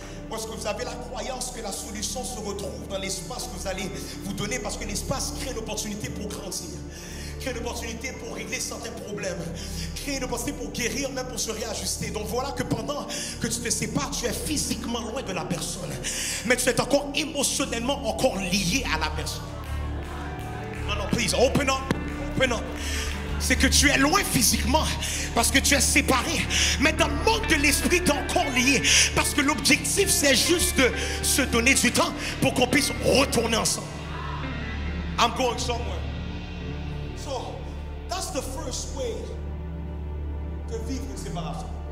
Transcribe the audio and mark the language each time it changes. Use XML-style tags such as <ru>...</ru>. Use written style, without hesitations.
<fr>Parce que vous avez la croyance que la solution se retrouve dans l'espace que vous allez vous donner, parce que l'espace crée l'opportunité pour grandir, crée l'opportunité pour régler certains problèmes, crée une opportunité pour guérir, même pour se réajuster. Donc voilà que pendant que tu te sépares, tu es physiquement loin de la personne, mais tu es encore émotionnellement encore lié à la personne. Non, non,</fr> <en>please, open up, open up.</en> <fr>C'est que tu es loin physiquement parce que tu es séparé, mais dans le monde de l'esprit tu es encore lié, parce que l'objectif c'est juste de se donner du temps pour qu'on puisse retourner ensemble.</fr> <en>I'm going somewhere. So that's the first way</en> <fr>de vivre une séparation.</fr>